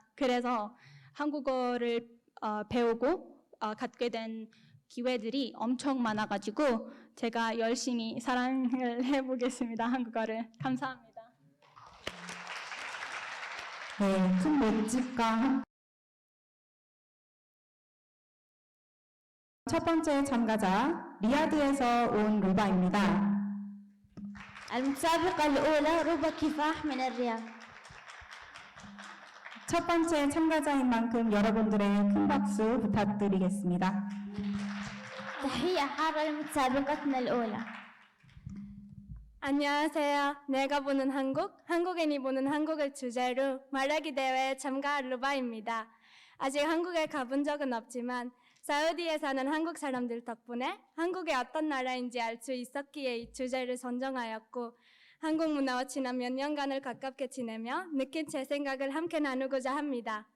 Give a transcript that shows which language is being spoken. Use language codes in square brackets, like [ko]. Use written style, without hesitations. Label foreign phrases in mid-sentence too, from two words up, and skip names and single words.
[ko] 그래서 한국어를 배우고 갖게 된 기회들이 엄청 많아가지고 제가 열심히 사랑을 해보겠습니다. 한국어를. 감사합니다. 네, 큰 몸집과 첫 번째 참가자 리야드에서 온 루바입니다. [ar] المتسابقة الأولى روبا كفاح من الرياض. [ko] 첫 번째 참가자인 만큼 여러분들의 큰 박수 부탁드리겠습니다. [ar] تحية حارة لمتسابقتنا الأولى. [ko] 안녕하세요. 내가 보는 한국, 한국인이 보는 한국을 주제로 말하기 대회에 참가한 루바입니다. 아직 한국에 가본 적은 없지만 사우디에 사는 한국 사람들 덕분에 한국이 어떤 나라인지 알 수 있었기에 이 주제를 선정하였고 한국 문화와 지난 몇 년간을 가깝게 지내며 느낀 제 생각을 함께 나누고자 합니다.